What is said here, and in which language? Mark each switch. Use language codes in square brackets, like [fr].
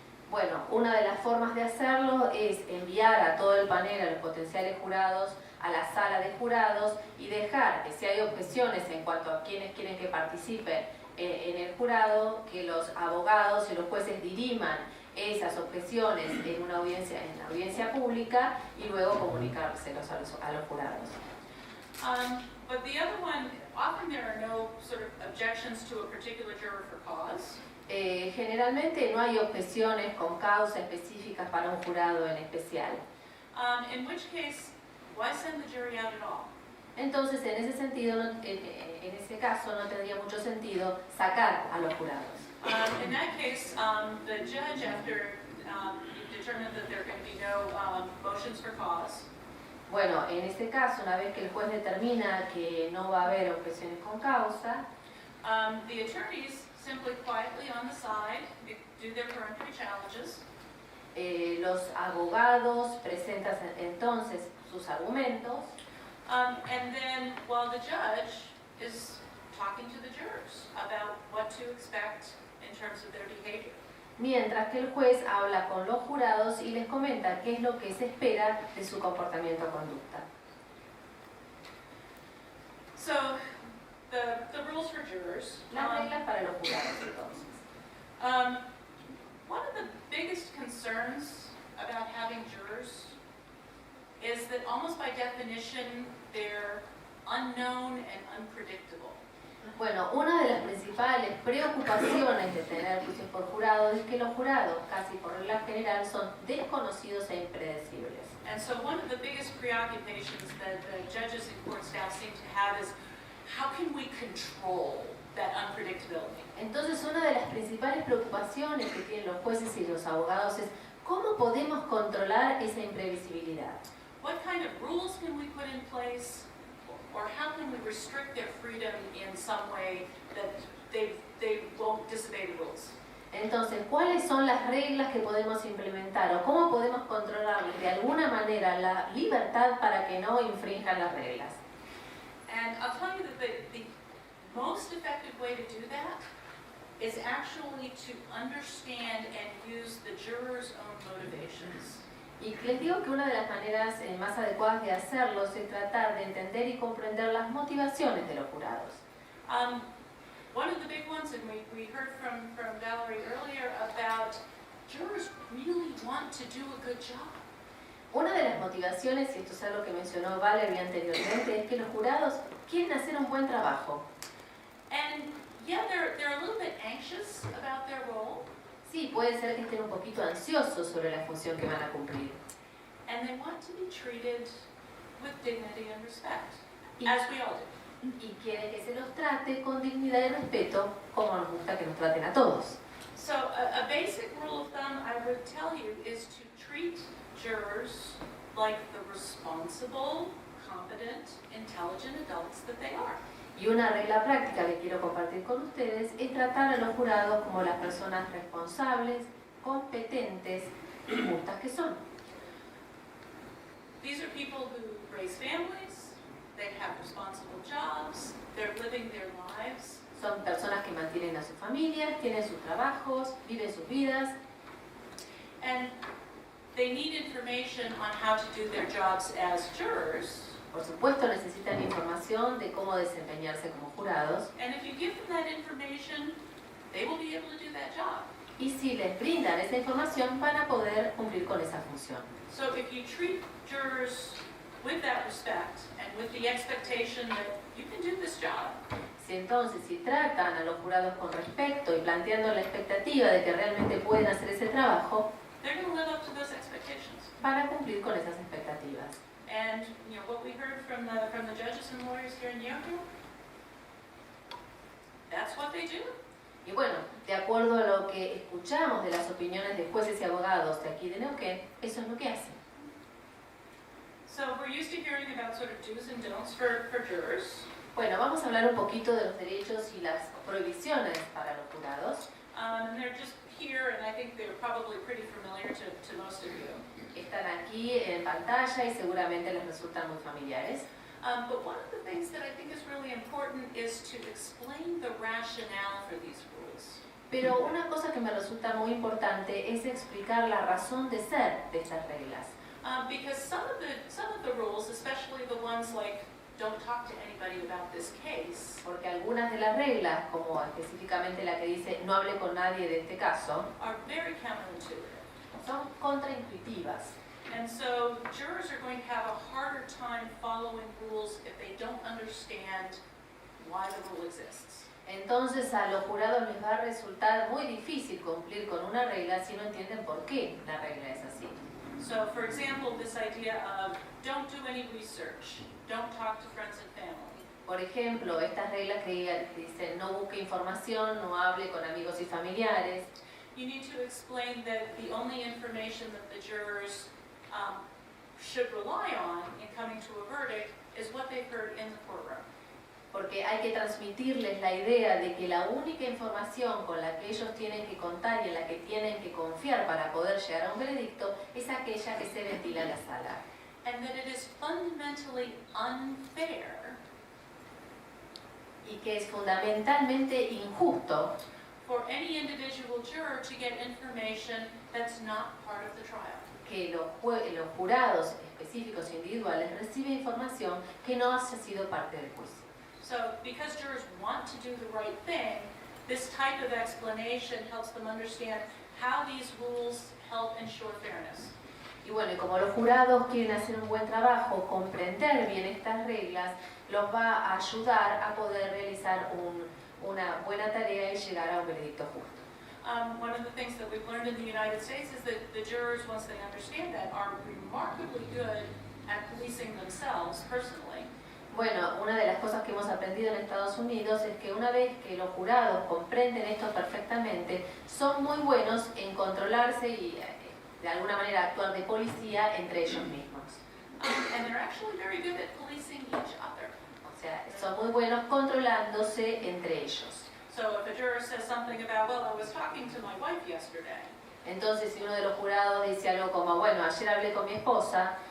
[es] Bueno, una de las formas de hacerlo es enviar a todo el panel, a los potenciales jurados, a la sala de jurados y dejar que si hay objeciones en cuanto a quienes quieren que participen en el jurado, que los abogados y los jueces diriman esas objeciones en la audiencia pública y luego comunicárselos a los jurados. [en] But the other one, often there are no sort of objections to a particular juror for cause. [es] Generalmente no hay objeciones con causa específicas para un jurado en especial. [en] In which case, why send the jury out at all? [es] Entonces, en ese sentido, en ese caso, no tendría mucho sentido sacar a los jurados. [en] In that case, the judge, after you've determined that there are going to be no motions for cause, [es] Bueno, en este caso, una vez que el juez determina que no va a haber objeciones con causa, [en] the attorneys simply quietly on the side do their peremptory challenges. [es] los abogados presentan entonces sus argumentos. [en] And then while the judge is talking to the jurors about what to expect in terms of their behavior. [es] Mientras que el juez habla con los jurados y les comenta qué es lo que se espera de su comportamiento o conducta. [en] So the rules for jurors. [es] Las reglas para los jurados entonces. [en] One of the biggest concerns about having jurors is that almost by definition they're unknown and unpredictable. [es] Bueno, una de las principales preocupaciones de tener juicios por jurados es que los jurados, casi por regla general, son desconocidos e impredecibles. [en] And so one of the biggest preoccupations that the judges and court staff seem to have is how can we control that unpredictability? [es] Entonces, una de las principales preocupaciones que tienen los jueces y los abogados es ¿cómo podemos controlar esa imprevisibilidad? [en] What kind of rules can we put in place? Or how can we restrict their freedom in some way that they won't disobey the rules? [es] Entonces, ¿cuáles son las reglas que podemos implementar o cómo podemos controlar de alguna manera la libertad para que no infrinjan las reglas? [en] And I'll tell you that the most effective way to do that is actually to understand and use the jurors' own motivations. [es] Y les digo que una de las maneras más adecuadas de hacerlo es tratar de entender y comprender las motivaciones de los jurados. [en] One of the big ones, and we heard from Valerie earlier about jurors really want to do a good job. [es] Una de las motivaciones, y esto es algo que mencionó Valerie anteriormente, es que los jurados quieren hacer un buen trabajo. [en] And yeah, they're a little bit anxious about their role. [es] Sí, puede ser que estén un poquito ansiosos sobre la función que van a cumplir. [en] And they want to be treated with dignity and respect, [es] Y, [en] as we all do. [es] y quieren que se los trate con dignidad y respeto, como nos gusta que nos traten a todos. [en] So a basic rule of thumb I would tell you is to treat jurors like the responsible, competent, intelligent adults that they are. [es] Y una regla práctica que quiero compartir con ustedes es tratar a los jurados como las personas responsables, competentes y justas que son. [en] These are people who raise families, they have responsible jobs, they're living their lives. [es] Son personas que mantienen a sus familias, tienen sus trabajos, viven sus vidas. [en] And they need information on how to do their jobs as jurors. [es] Por supuesto, necesitan información de cómo desempeñarse como jurados. [en] And if you give them that information, they will be able to do that job. [es] Y si les brindan esa información, van a poder cumplir con esa función. [en] So if you treat jurors with that respect and with the expectation that you can do this job, [es] Si entonces, si tratan a los jurados con respeto y planteando la expectativa de que realmente pueden hacer ese trabajo, [en] they're going to live up to those expectations. [es] van a cumplir con esas expectativas. [en] And you know what we heard from the judges and lawyers here in Yale, that's what they do. [es] Y bueno, De acuerdo a lo que escuchamos de las opiniones de jueces y abogados de aquí de Neuquén, eso es lo que hacen. [en] So we're used to hearing about sort of do's and don'ts for jurors. [es] Bueno, vamos a hablar un poquito de los derechos y las prohibiciones para los jurados. [en] And they're just here, and I think they're probably pretty familiar to most of you. [es] Están aquí en pantalla y seguramente les resultan muy familiares. [en] But one of the things that I think is really important is to explain the rationale for these rules. [es] Pero una cosa que me resulta muy importante es explicar la razón de ser de estas reglas. [en] Because some of the rules, especially the ones like don't talk to anybody about this case, [es] Porque algunas de las reglas, como específicamente la que dice no hable con nadie de este caso, [en] are very counterintuitive. [es] son contraintuitivas. [en] And so jurors are going to have a harder time following rules if they don't understand why the rule exists. [es] Entonces a los jurados les va a resultar muy difícil cumplir con una regla si no entienden por qué la regla es así. [en] So for example, this idea of don't do any research, don't talk to friends and family. [es] Por ejemplo, estas reglas que dicen no busque información, no hable con amigos y familiares. [en] You need to explain that the only information that the jurors should rely on in coming to a verdict is what they've heard in the courtroom. [es] Porque hay que transmitirles la idea de que la única información con la que ellos tienen que contar y en la que tienen que confiar para poder llegar a un veredicto es aquella que se ventila en la sala. [en] And that it is fundamentally unfair [es] Y que es fundamentalmente injusto [en] for any individual juror to get information that's not part of the trial. [es] que los jurados específicos e individuales reciben información que no haya sido parte del juicio. [en] So because jurors want to do the right thing, this type of explanation helps them understand how these rules help ensure fairness. [es] Y bueno, y como los jurados quieren hacer un buen trabajo, comprender bien estas reglas, los va a ayudar a poder realizar una buena tarea y llegar a un veredicto justo. [en] One of the things that we've learned in the United States is that the jurors, once they understand that, are remarkably good at policing themselves personally. [es] Bueno, una de las cosas que hemos aprendido en Estados Unidos es que una vez que los jurados comprenden esto perfectamente, son muy buenos en controlarse y de alguna manera actuar de policía entre ellos mismos. [en] And they're actually very good at policing each other. [es] O sea, son muy buenos controlándose entre ellos. [en] So if a juror says something about, well, I was talking to my wife yesterday, [es] Entonces, si uno de los jurados dice algo como, bueno, ayer hablé con mi esposa,